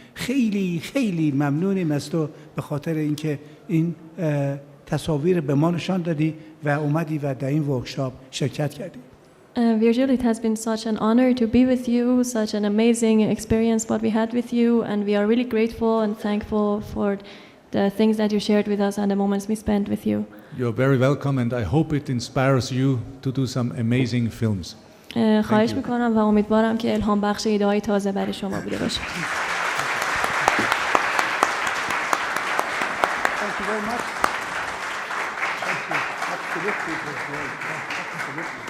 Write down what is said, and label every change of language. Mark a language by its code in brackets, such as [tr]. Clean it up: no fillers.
[fa] خیلی خیلی ممنونیم از تو به خاطر اینکه این تصاویر به ما نشان دادی و اومدی و در این ورکشاپ شرکت کردی. [en] Virgil, it has been such an honor to be with you, such an amazing experience what we had with you, and we are really grateful and thankful for the things that you shared with us and the moments we spent with you. You're very welcome, and I hope it inspires you to do some amazing films. [fa] خواهش میکنم و امیدوارم که الهام بخش ایده‌های تازه برای شما بوده باشه. [en] Thank you very much. Thank you. Absolutely, it was great. Absolutely.